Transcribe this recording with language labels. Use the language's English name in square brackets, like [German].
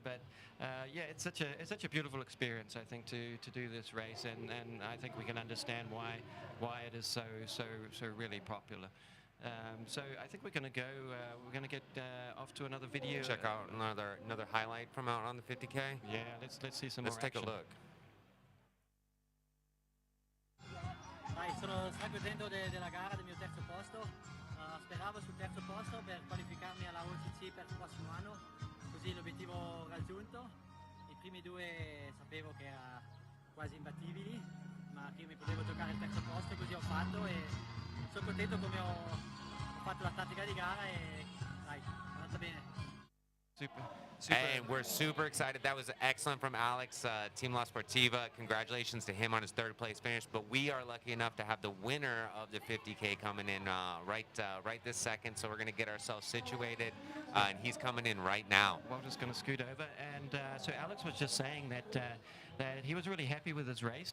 [English] But it's such a beautiful experience, I think, to do this race, and I think we can understand why it is so really popular. So I think we're going to get off to another video. Check out another highlight from out on the 50K. Yeah, let's see some Let's more take action. a look. [Italian] Dai, sono stracontento della gara, del mio terzo posto. Speravo sul terzo posto per qualificarmi alla OCC per il prossimo anno, così l'obiettivo raggiunto. I primi due sapevo che erano quasi imbattibili, ma che mi potevo giocare il terzo posto, così ho fatto, e sono contento come ho fatto la tattica di gara, e dai, è andata bene. [English] Super. And we're super excited. That was excellent from Alex, Team La Sportiva. Congratulations to him on his third place finish. But we are lucky enough to have the winner of the 50K coming in right this second. So we're going to get ourselves situated, and he's coming in right now. Walter's going to scoot over, and so Alex was just saying that he was really happy with his race.